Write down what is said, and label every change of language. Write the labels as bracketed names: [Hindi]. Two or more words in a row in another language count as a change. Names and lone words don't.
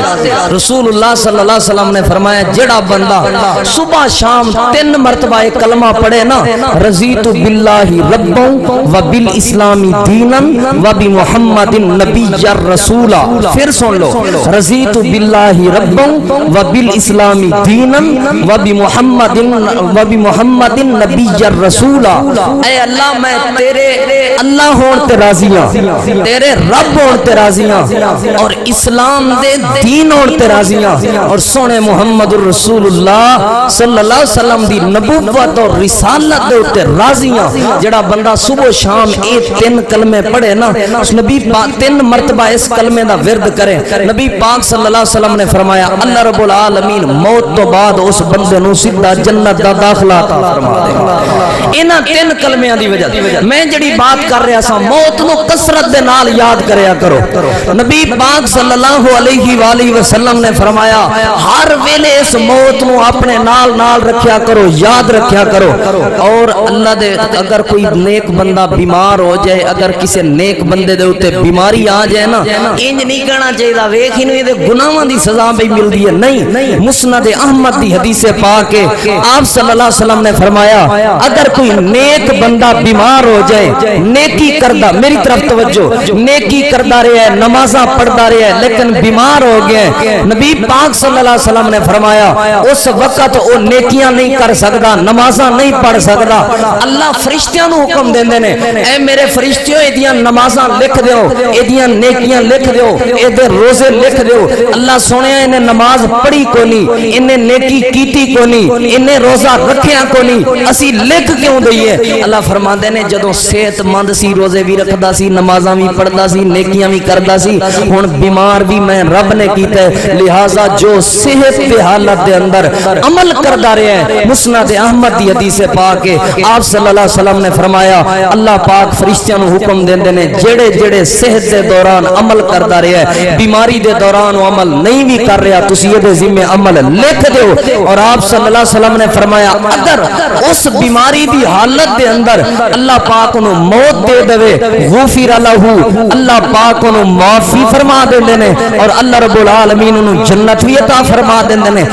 [Punjabi] رسول اللہ صلی اللہ علیہ وسلم نے فرمایا جڑا بندہ صبح شام 3 مرتبہ کلمہ پڑھے نا [Arabic] رضیت باللہ ربًا و بالاسلام دینا و بمحمد نبی رسولا. [Punjabi] پھر سن لو [Arabic] رضیت باللہ ربًا و بالاسلام دینا و بمحمد نبی رسولا. [Punjabi] اے اللہ میں تیرے اللہ ہون تے راضی ہاں، تیرے رب ہون تے راضی ہاں، اور اسلام دے دین ہون تے راضی ہاں، اور سونے محمد رسول اللہ صلی اللہ علیہ وسلم دی نبوت اور رسالت دے اتے راضی ہاں. جڑا بندہ صبح شام اے 3 کلمے پڑھے نا، اس نبی پاک 3 مرتبہ اس کلمے دا ورد کرے. نبی پاک صلی اللہ علیہ وسلم نے فرمایا اللہ رب العالمین موت تو بعد اس بندے نو سیدھا جنت دا داخلہ عطا فرما دے گا. انہاں 3 کلمیاں دی وجہ میں جڑی بات کر رہا سا موت نو کثرت دے نال یاد کریا کرو. نبی پاک صلی اللہ علیہ وآلہ وسلم نے فرمایا ہر ویلے اس موت نو اپنے نال نال رکھیا کرو، یاد رکھیا کرو. اور اللہ دے اگر کوئی نیک بندہ بیمار ہو جائے، اگر کسی نیک بندے دے اوتے بیماری آ جائے نا، انج نہیں کہنا چاہیے ویکھ اینو دے گناہاں دی سزا بھی ملدی ہے. نہیں، مسند احمد دی حدیث پاک ہے، آپ صلی اللہ علیہ وسلم نے فرمایا اگر کوئی نیک بندہ بیمار ہو جائے، نیکی کردہ، میری طرف توجہ، نیکی کردہ رہا ہے، نمازاں پڑھتا رہا ہے لیکن بیمار ہو گئے، نبی پاک صلی اللہ علیہ وسلم نے فرمایا اس وقت وہ نیکیاں نہیں کر سکتا، نمازاں نہیں پڑھ سکتا. اللہ فرشتیاں نو حکم دیندے نے اے میرے فرشتیوں ایدیاں نمازاں لکھ دیو، ایدیاں نیکیاں لکھ دیو، ایدے روزے لکھ دیو. اللہ سونے انہیں نماز پڑھی کو نہیں، انہیں نیکی کیتی کو نہیں، انہیں روزہ رکھیاں کو نہیں، اسی لکھ کیوں دئیے؟ اللہ فرماندے نے جدوں صحت مند سی، روزے بھی رکھدا سی، نمازاں بھی پڑھدا سی، نیکیاں بھی کردا سی، ہن بیمار بھی میں رب نے کیتا ہے. لہذا جو صحت دی حالت دے اندر عمل کردا رہا ہے، مسند احمد دی حدیث پاک ہے، آپ صلی اللہ علیہ وسلم نے فرمایا اللہ پاک فرشتیاں نو حکم دیندے نے جڑے جڑے صحت دے دوران عمل کردا رہا ہے، بیماری دے دوران وہ عمل نہیں بھی کر رہا، تسی یہ دے ذمہ عمل لکھ دیو. اور آپ صلی اللہ علیہ وسلم نے فرمایا اگر اس بیماری دی حالت دے اندر اللہ پاک انہوں موت دے دوے [Arabic] غفر لہو، [Punjabi] اللہ پاک انہوں معافی فرما دیندے نے اور اللہ رب العالمین انہوں جنت بھی عطا فرما دیندے نے.